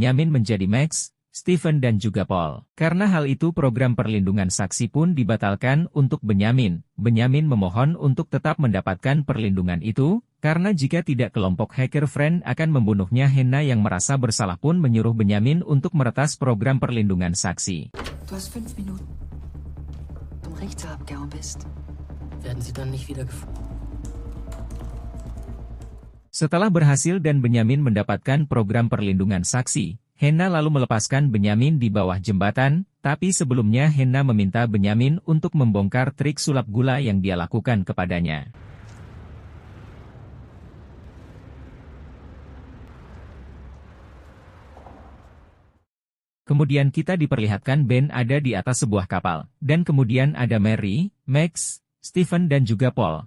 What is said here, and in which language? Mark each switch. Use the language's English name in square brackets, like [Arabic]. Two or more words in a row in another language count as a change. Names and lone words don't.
[Indonesian] Benyamin menjadi Max, Stephen dan juga Paul. Karena hal itu program perlindungan saksi pun dibatalkan untuk Benyamin. Benyamin memohon untuk tetap mendapatkan perlindungan itu, karena jika tidak kelompok hacker Friend akan membunuhnya. Hena yang merasa bersalah pun menyuruh Benyamin untuk meretas program perlindungan saksi. [German] Du hast 5 Minuten. Zum Richter abgehauen bist. Werden Sie dann nicht wieder gefunden? [Indonesian] Setelah berhasil dan Benyamin mendapatkan program perlindungan saksi, Hena lalu melepaskan Benyamin di bawah jembatan, tapi sebelumnya Hena meminta Benyamin untuk membongkar trik sulap gula yang dia lakukan kepadanya. Kemudian kita diperlihatkan Ben ada di atas sebuah kapal, dan kemudian ada Mary, Max, Stephen dan juga Paul.